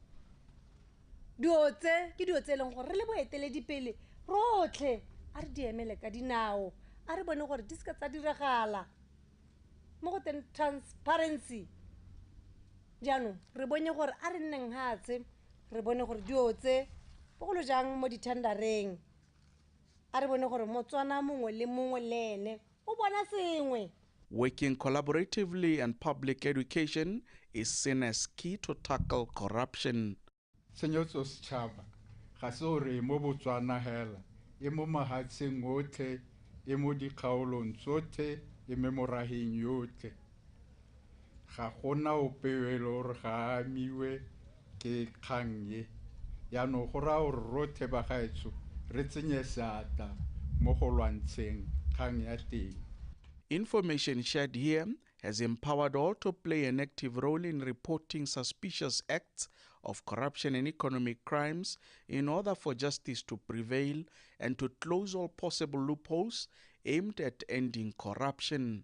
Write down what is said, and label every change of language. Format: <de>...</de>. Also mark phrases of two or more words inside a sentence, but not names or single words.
<tn>Diotse ke diotse leng gore re le boeteledipele rotlhe a re di emele ka dinao a re bone gore di ska tsa diragala mo go teng transparency. Jaanong re bone gore a re nneng hatse re bone gore diotse bogolo jang mo dithendareng a re bone gore Motswana mongwe le mongwe le ene o bona sengwe.</tn> <en>Working collaboratively and public education is seen as key to tackle corruption.</en> <tn>Tshenyetso setšhaba ga se gore mo Botswana hela e mo mahatsheng otlhe e mo dikgaolong tsotlhe e me moraheng yotlhe. Ga gona ope yo e le gore ga amiwe ke kgang ye, yaanong go raya gore rotlhe bagaetsho re tsenye seatla mo go lwantsheng kgang ya teng.</tn> <en>Information shared here has empowered all to play an active role in reporting suspicious acts of corruption and economic crimes in order for justice to prevail and to close all possible loopholes aimed at ending corruption.</en>